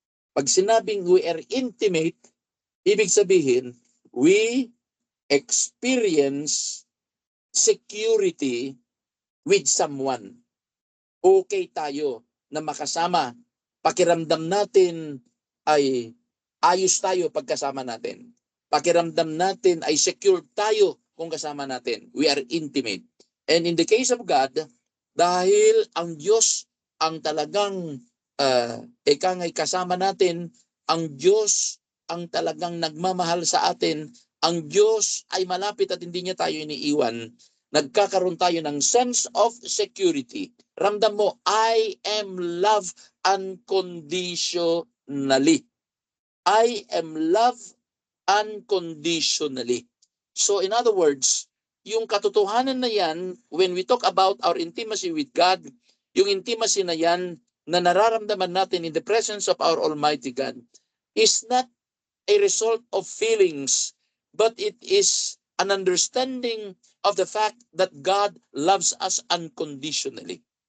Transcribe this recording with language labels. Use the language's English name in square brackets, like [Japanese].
[Filipino] Pag sinabing [English] we are intimate, [Filipino] ibig sabihin, [English] we experience security with someone. [Filipino] Okay tayo na makasama. Pakiramdam natin ay ayos tayo pagkasama natin. Pakiramdam natin ay secure tayo kung kasama natin. [English] We are intimate. And in the case of God, [Filipino] dahil ang Diyos ang talagang ikangay kasama natin, ang Diyos ang talagang nagmamahal sa atin, ang Diyos ay malapit at hindi niya tayo iniiwan, nagkakaroon tayo ng [English] sense of security. [Filipino] Ramdam mo, [English] I am loved unconditionally. I am loved unconditionally. So in other words, [Filipino] yung katotohanan na yan, [English] when we talk about our intimacy with God, [Filipino] yung intimacy na yan na nararamdaman natin [English] in the presence of our Almighty God is not a result of feelings, but it is an understanding of the fact that God loves us unconditionally.